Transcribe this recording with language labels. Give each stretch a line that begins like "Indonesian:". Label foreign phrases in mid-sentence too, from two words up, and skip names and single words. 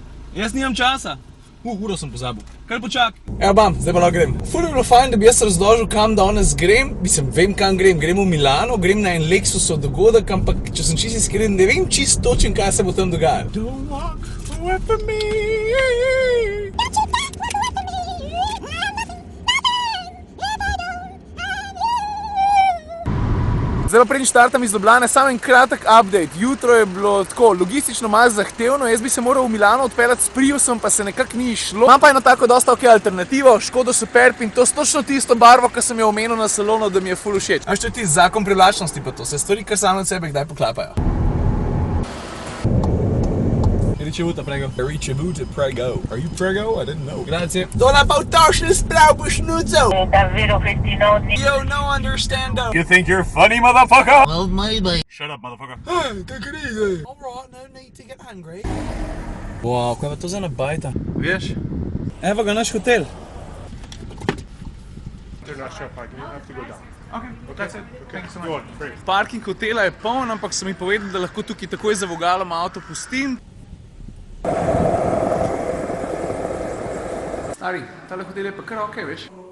Slovenian: Jaz nimam časa. Uro sem pozabil. Kar počak. Evo, bam, zdaj pa lahko grem. Ful bi bilo fajn, da bi jaz razložil, kam danes grem. Mislim, vem, kam grem. Grem v Milano, grem na en Lexusov dogodek, ampak če sem čisto iskren, ne vem čisto točen, kaj se bo tam dogajalo.
English: Don't walk away from me.
Slovenian: Zdaj pa preden štartam iz Ljubljane, samo en kratek update. Jutro je bilo tako logistično malo zahtevno, jaz bi se moral v Milano odpeljati s Priusom, pa se nekako ni išlo. Imam pa eno tako dosta ok alternativo, Škodo Superb in to s točno tisto barvo, ki sem jo omenil na salonu, da mi je ful všeč. A što je ti zakon privlačnosti pa to, se stvari kar same od sebe kdaj poklapajo.
Italian: Ricevuta, prego. Ricevuta, prego.
English: Are you prego? I didn't know.
Italian: Grazie. Dona pa v tošni spravo, šnuzov! Davvero festinosi.
English: Yo, no understando. You think you're funny, motherfucker? Well, maybe. Shut up, motherfucker. Hey, take it easy. Alright, no need to get angry.
Slovenian: Wow, kaj pa to za ena bajta? Veš? Evo ga naš hotel. Parking hotela je poln, ampak so mi povedali, da lahko tukaj takoj za vogalom avto pustim. Stari, tale hotel je pa kar ok, veš?